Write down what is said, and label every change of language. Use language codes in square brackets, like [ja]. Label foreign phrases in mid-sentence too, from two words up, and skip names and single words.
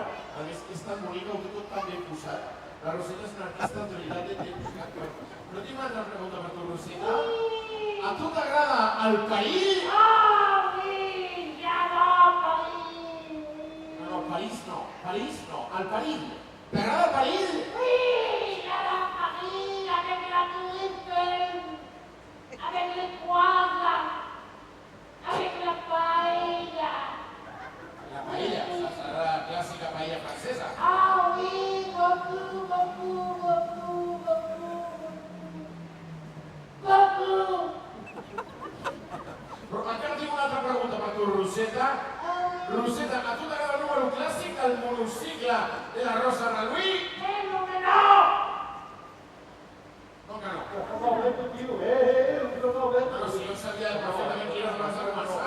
[ca] A més, és tan bonica, ho té tot tan ben posat. La Rosetta és una artista en realitat de temps. Però tinc una altra pregunta per tu, Rosetta. A tu t'agrada el perill? No, París no. París no. El perill. T'agrada el perill? [fr] Avec les poivres, avec la paella. [ca] La paella, serà la clàssica paella francesa. [fr] Ah oui, beaucoup, beaucoup, beaucoup, beaucoup. Beaucoup. [ca] Però encara tinc una altra pregunta per tu, Rosetta. Rosetta, a tu t'agrada el número clàssic del monocicle de la Rosa Reluí? No, que no. No, que no. No, si jo sabia perfectament quines abans de començar.